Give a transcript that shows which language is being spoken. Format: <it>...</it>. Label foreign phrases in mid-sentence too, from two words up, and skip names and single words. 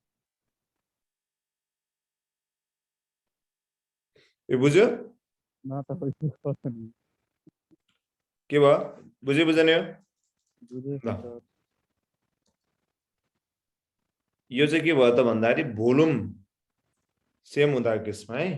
<ne>यो बुझ्यो?</ne> <hi>ना तो कोई पता नहीं</hi> <ne>के भयो? बुझ्यो बुझेन यो? बुझे ल, यो चाहिँ के भयो त भन्दाखेरि</ne> <en>volume same</en> <ne>हुँदा केसमा है।</ne>